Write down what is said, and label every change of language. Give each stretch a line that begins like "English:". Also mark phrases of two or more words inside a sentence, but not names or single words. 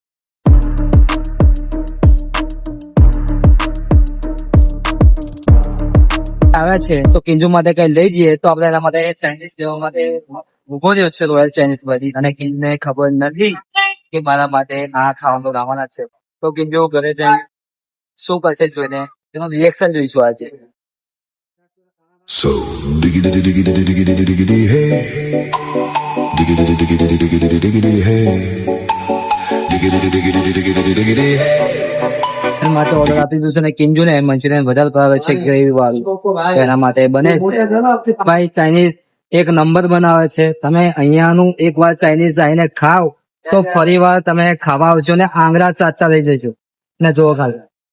Gujarati: આવે છે તો કિંજુ માટે કઈ લઈ જઈએ તો આપણે એના માટે ચાઇનીઝ લેવા માટે ઉભો રહ્યો છે રોયલ ચાઇનીઝ બધી. અને કિંજુને ખબર નથી કે મારા માટે આ ખાવાનું લાવવાના છે. તો કિંજુ ઘરે જઈને શું કરશે જોઈને તેનું રિએક્શન જોઈશું આજે.
English: So diggity diggity diggity diggity diggity hey diggity diggity diggity diggity hey diggity diggity diggity diggity hey.
Gujarati: એના માટે ઓર્ડર આપી દીધું છે ને કિંજુ ને મંચુરિયન વધારે ભાવે છે ગ્રેવી વાળું, એના માટે બને છે. ભાઈ ચાઇનીઝ એક નંબર બનાવે છે. તમે અહીંયાનું એક વાર ચાઇનીઝ આવીને ખાવ તો ફરી વાર તમે ખાવા આવજો ને આંગળા ચાચા લઈ જજો ને જો ખાલી.